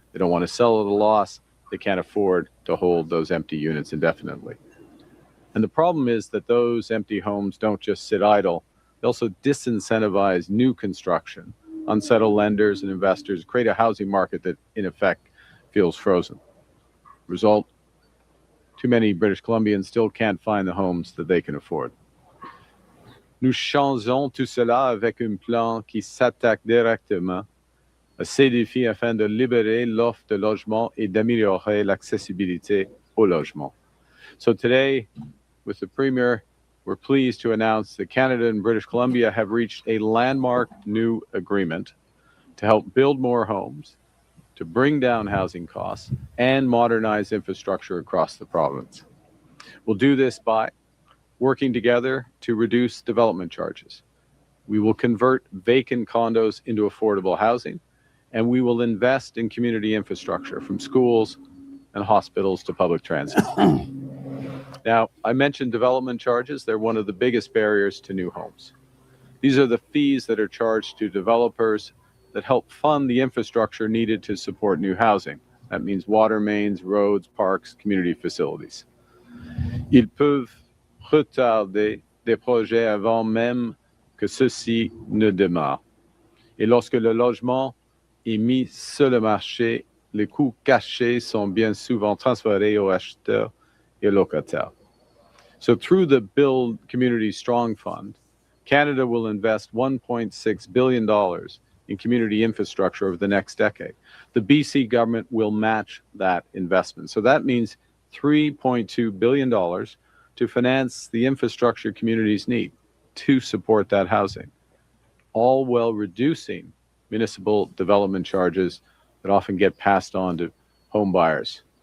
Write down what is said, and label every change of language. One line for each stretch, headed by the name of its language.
English: They don't want to sell at a loss. They can't afford to hold those empty units indefinitely. And the problem is that those empty homes don't just sit idle. They also disincentivize new construction, unsettle lenders and investors, create a housing market that, in effect, feels frozen. Result, too many British Columbians still can't find the homes that they can afford.
French: Nous changeons tout cela avec un plan qui s'attaque directement à ces défis afin de libérer l'offre de logement et d'améliorer l'accessibilité au logement.
English: So today, with the Premier, we're pleased to announce that Canada and British Columbia have reached a landmark new agreement to help build more homes, to bring down housing costs, and modernize infrastructure across the province. We'll do this by working together to reduce development charges. We will convert vacant condos into affordable housing, and we will invest in community infrastructure from schools and hospitals to public transit. Now, I mentioned development charges. They're one of the biggest barriers to new homes. These are the fees that are charged to developers that help fund the infrastructure needed to support new housing. That means water mains, roads, parks, community facilities.
French: Ils peuvent retarder des projets avant même que ceux-ci ne démarrent. Et lorsque le logement est mis sur le marché, les coûts cachés sont bien souvent transférés aux acheteurs et aux locataires.
English: So through the Build Community Strong Fund, Canada will invest $1.6 billion in community infrastructure over the next decade. The BC government will match that investment. So that means $3.2 billion to finance the infrastructure communities need to support that housing, all while reducing municipal development charges that often get passed on to home buyers.